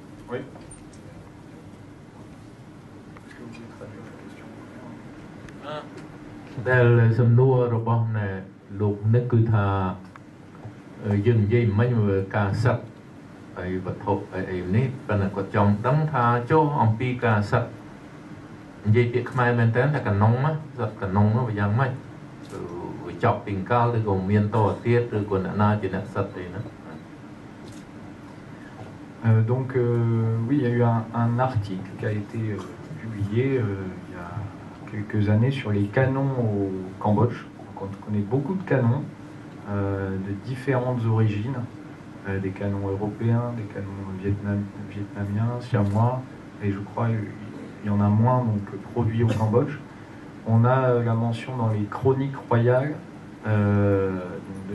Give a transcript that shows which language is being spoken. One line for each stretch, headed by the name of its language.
French: Oui. Est-ce que vous pouvez traduire la question?
Khmer: សំណួររបស់លោកនេះគឺថាយើងនិយាយមិញការសិតហើយវត្ថុអីនេះប៉ុន្តែគាត់ចង់ដឹងថាចុះអំពីការសិតនិយាយពាក្យខ្មែរមែនតើថាកណុងសិតកណុងនោះវាយ៉ាងម៉េចវាចប់ពីកាលឬក៏មានតទៀតឬក៏អ្នកណាជាអ្នកសិតទេណា
French: Donc oui, il y a eu un article qui a été publié il y a quelques années sur les canons au Cambodge. Donc, on connaît beaucoup de canons de différentes origines, des canons européens, des canons vietnamiens, siamois, et je crois il y en a moins donc produits au Cambodge. On a la mention dans les chroniques royales donc,